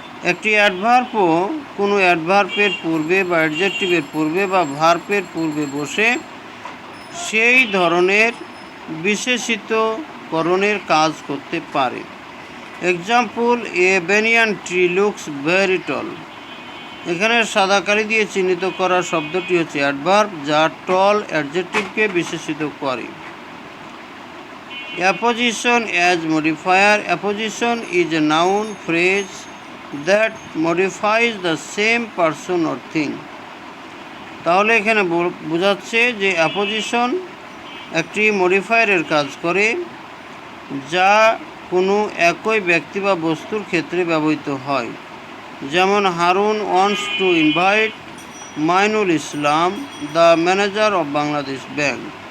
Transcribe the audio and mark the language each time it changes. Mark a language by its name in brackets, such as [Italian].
[Bangla] একটি অ্যাডভার্বও কোনো অ্যাডভার্বের পূর্বে বা অ্যাডজেক্টিভের পূর্বে বা ভার্বের পূর্বে বসে সেই ধরনের বিশেষিতকরণের কাজ করতে পারে। [English] Example: a banyan tree looks very tall. [Bangla] এখানে সাদা কালি দিয়ে চিহ্নিত করা শব্দটি হচ্ছে অ্যাডভার্ব, যা টল অ্যাডজেক্টিভকে বিশেষিত করে। [English] Apposition as modifier. Apposition is a noun phrase that modifies the same person or thing. [Bangla] তাহলে এখানে বোঝাচ্ছে যে অ্যাপোজিশন একটি মডিফায়ারের কাজ করে যা কোনো একই ব্যক্তি বা বস্তুর ক্ষেত্রে ব্যবহৃত হয়। [English] যেমন Harun wants to invite Mainul Islam, the manager of Bangladesh Bank.